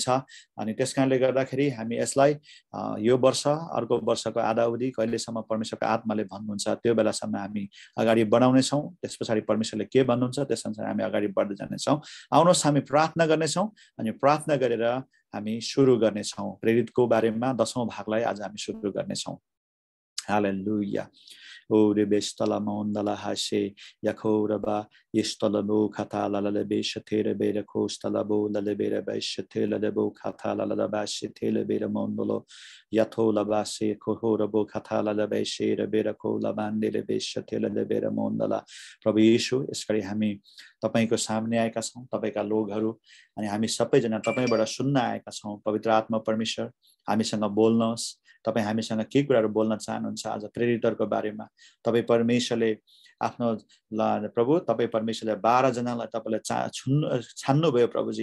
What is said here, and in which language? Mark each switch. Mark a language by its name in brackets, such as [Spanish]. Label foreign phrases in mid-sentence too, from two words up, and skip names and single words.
[Nepali] अनि त्यसकारणले गर्दाखेरि हामी यसलाई यो वर्ष, अर्को वर्षको आधा अवधि कहिलेसम्म परमेश्वरको आत्माले भन्नुहुन्छ त्यो बेलासम्म हामी अगाडि बढाउनेछौँ। त्यस पछाडि परमेश्वरले के भन्नुहुन्छ त्यसअनुसार हामी अगाडि बढ्दै जानेछौँ। आउनुहोस् हामी प्रार्थना गर्नेछौँ, अनि प्रार्थना गरेर हामी सुरु गर्नेछौँ। प्रेरितको बारेमा 10औं भागलाई आज हामी सुरु गर्नेछौँ। हालेलुया। Ore bestala mondala hashe yakoraba yestalabo katala la beshatere bera kostalabo la bera beshatela lebo katala la bashetele bera mondolo yatola base kohorabo katala la beshere bera kola bandele beshatela le bera mondala। प्रभु येशू, यसरी हामी तपाईको सामने आएका छौं, तपाईका लोगहरु, अनि हामी सबैजना तपाईबाट सुन्न आएका छौं। पवित्र आत्मा परमेश्वर हामीसँग बोल्नुहोस्। तपाई हामीसँग के कुराहरु बोल्न चाहनुहुन्छ आज प्रेरितहरूको बारेमा। तपाई परमेश्वरले आफ्नो प्रभु, तपाई परमेश्वरले 12 जनालाई तपाईले छान्नु भयो प्रभुजी।